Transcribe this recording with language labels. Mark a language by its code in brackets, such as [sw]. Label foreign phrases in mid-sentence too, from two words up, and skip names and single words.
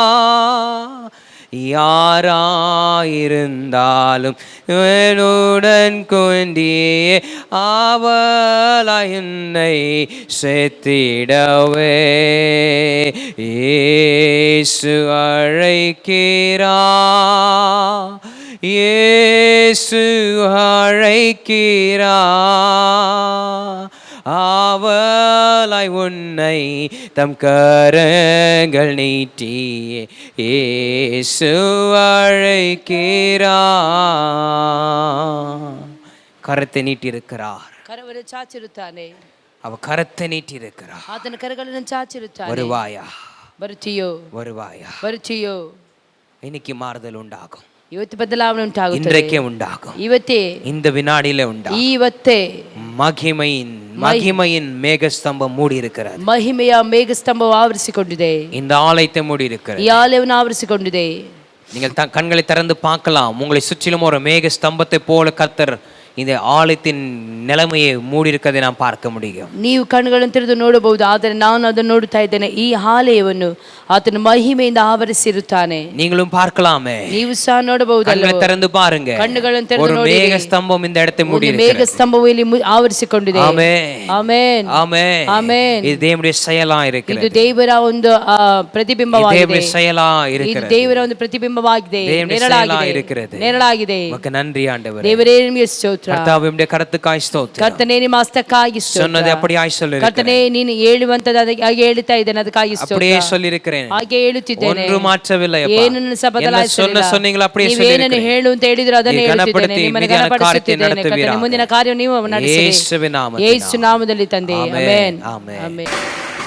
[ta] யாராயிருந்தாலும் என்னுடன் கொண்டியே ஆவலாய் என்னை சேர்த்திடவே இயேசு அழைக்கிறார், இயேசு அழைக்கிறார். ஆவலாய் உன்னை தம் கரங்கள் நீட்டியே இயேசு அழைக்கிறார். கரத்தை நீட்டி இருக்கிறார். [kn] ಕರವನ್ನು ಚಾಚಿರುತ್ತಾನೆ. [ta] அவ கரத்தை நீட்டி இருக்கிறார். [kn] ಆತನ ಕರಗಳನ್ನು ಚಾಚಿರುತ್ತಾನೆ. [ta] வருவாயா? [kn] ಬರುತ್ತೀಯೋ? [ta] வருவாயா? [kn] ಬರುತ್ತೀಯೋ? [ta] இன்னைக்கு மாறுதல் உண்டாகும். [kn] ಇವತ್ತು ಬದಲಾವಣೆ ಉಂಟಾಗುತ್ತದೆ. [ta] இன்றைக்கே உண்டாகும். [kn] ಇವತ್ತೇ, [ta] இந்த வினாடியிலே உண்டாகும். [kn] ಇವತ್ತೇ [ta] மகிமையின் மேகஸ்தம்பம் மூடி இருக்கிறது. [kn] ಮಹಿಮೆಯ ಮೇಘಸ್ತಂಭವು ಆವರಿಸಿಕೊಂಡಿದೆ. [ta] இந்த ஆலயத்தை மூடி இருக்கிறது. [kn] ಈ ಆಲಯವನ್ನು ಆವರಿಸಿಕೊಂಡಿದೆ. [ta] நீங்கள் கண்களை திறந்து பார்க்கலாம். உங்களை சுற்றிலும் ஒரு மேக ஸ்தம்பத்தை போல கர்த்தர் இந்த ஆலயத்தின் நிலைமையை மூடி இருக்கிறதை நாம் பார்க்க முடியும். [kn] ನೀವು ಕಣ್ಣುಗಳನ್ನು ತೆರೆದು ನೋಡಬಹುದು. ಆದರೆ ನಾನು ಅದನ್ನು ನೋಡುತ್ತಾ ಇದ್ದೇನೆ. ಈ ಆಲಯವನ್ನು ಆತನ ಮಹಿಮೆಯಿಂದ ಆವರಿಸಿರುತ್ತಾನೆ. [ta] நீங்களும் பார்க்கலாமே. [kn] ನೀವು ಸಹ ನೋಡಬಹುದು. [ta] கண்களை திறந்து பாருங்க. [kn] ಕಣ್ಣುಗಳನ್ನು ತೆರೆದು [ta] ஒரு [kn] ನೋಡಿ. [ta] மேக ஸ்தம்பம் இந்த இடத்தை மூடி [kn] ಒಂದು [ta] இருக்கிறது. [kn] ಮೇಘ ಸ್ತಂಭವು ಇಲ್ಲಿ ಆವರಿಸಿಕೊಂಡಿದೆ. ಆಮೆನ್. ಆಮೆನ್. ಆಮೆನ್. ಆಮೆನ್. [ta] இது தேவனுடைய செயலா இருக்கிறது. [kn] ಇದು ದೇವರ ಒಂದು ಪ್ರತಿಬಿಂಬವಾಗಿದೆ. [ta] தேவனுடைய செயலா [kn] ಇದು [ta] இருக்கிறது. [kn] ದೇವರ ಒಂದು ಪ್ರತಿಬಿಂಬವಾಗಿದೆ. [ta] இருக்கிறது. [kn] ನೇರಳಾಗಿದೆ. [ta] உமக்கு நன்றி ஆண்டவரே. [kn] ದೇವರೇ ನಿಮಗೆ ಸ್ತೋತ್ರ. [ta] கர்த்தாவே உம்முடைய கரத்துக்காய் ஸ்தோத்திரம். [kn] ಕರ್ತನೇ ನಿಮ್ಮ ಹಸ್ತಕ್ಕಾಗಿ ಸ್ತೋತ್ರ. [ta] சொன்னதை அப்படியே சொல்லிருக்கிறேன். [kn] ಕರ್ತನೇ ನೀನು ಹೇಳುವಂತದ್ದು ಹಾಗೆ ಹೇಳ್ತಾ ಇದ್ದೇನೆ. ಅದಕ್ಕಾಗಿ ಸ್ತೋತ್ರ. [ta] அப்படியே சொல்லிருக்கிறேன். [kn] ಹಾಗೆ ಹೇಳುತ್ತಿದ್ದೇನೆ. [ta] ஒன்று மாற்றவில்லை அப்பா. [kn] ಏನನ್ನು ಸಹ ಬದಲಾಯಿಸಲಿಲ್ಲ. [ta] சொன்னீங்களா அப்படியே சொல்லிருக்கிறேன். [kn] ನೀವೇನನ್ನು ಹೇಳು ಅಂತ ಹೇಳಿದ್ರು ಅದನ್ನೇ ಹೇಳುತ್ತಿದ್ದೇನೆ. ನಿಮ್ಮನ್ನು ಘನಪಡಿಸುತ್ತಿದ್ದೇನೆ. ಕರ್ತನೇ ಮುಂದಿನ ಕಾರ್ಯ ನೀವು ನಡೆಸಿರಿ. ಯೇಸು ನಾಮದಲ್ಲಿ ತಂದೆ. ಆಮೆನ್. ಆಮೆನ್.